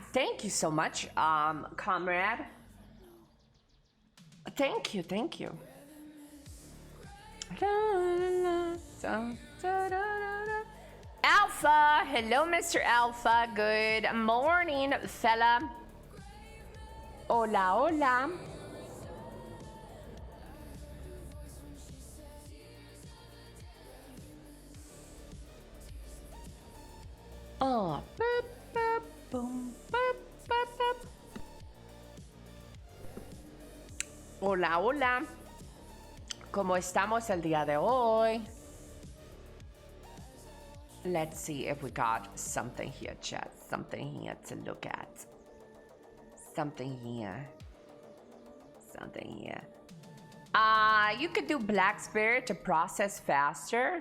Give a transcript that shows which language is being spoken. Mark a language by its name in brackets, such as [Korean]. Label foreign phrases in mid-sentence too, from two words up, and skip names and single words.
[English] Thank you so much, comrade. Thank you, thank you. Alpha, hello, Mr. Alpha. Good morning, fella. [Spanish] Hola, hola. Oh, boop, boop, boom, boop, boop, boop. Hola, hola. ¿Cómo estamos el día de hoy? [English] Let's see if we got something here, chat. Something here to look at. Something here. Something here. You could do Black Spirit to process faster.